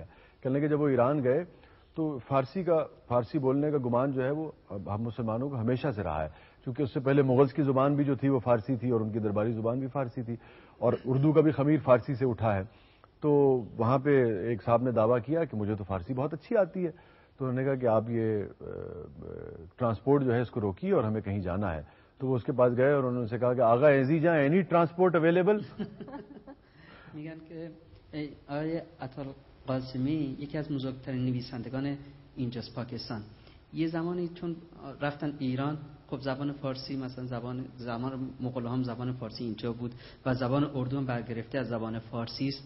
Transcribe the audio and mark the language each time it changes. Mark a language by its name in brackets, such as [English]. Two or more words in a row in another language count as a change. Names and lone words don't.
[Urdu] کہنے کہ جب وہ ایران گئے تو فارسی بولنے کا گمان جو ہے وہ ہم مسلمانوں کو ہمیشہ سے رہا ہے، کیونکہ اس سے پہلے مغلز کی زبان بھی جو تھی وہ فارسی تھی اور ان کی درباری زبان بھی فارسی تھی اور اردو کا بھی خمیر فارسی سے اٹھا ہے. تو وہاں پہ ایک صاحب نے دعویٰ کیا کہ مجھے تو فارسی بہت اچھی آتی ہے. تو انہوں نے کہا کہ آپ یہ ٹرانسپورٹ جو ہے اس کو روکیے اور ہمیں کہیں جانا ہے. تو وہ اس کے پاس گئے اور انہوں نے ان سے کہا کہ آغا ایجی جہاں [English] any transport available. [Persian] میگن که آقای عطا قاسمی یکی از بزرگترین نویسندگان اینجاست پاکستان. یه زمانی چون رفتن ایران، خب زبان فارسی مثلا زمان مغول هم زبان فارسی اینجا بود و زبان اردو هم برگرفته از زبان فارسی است.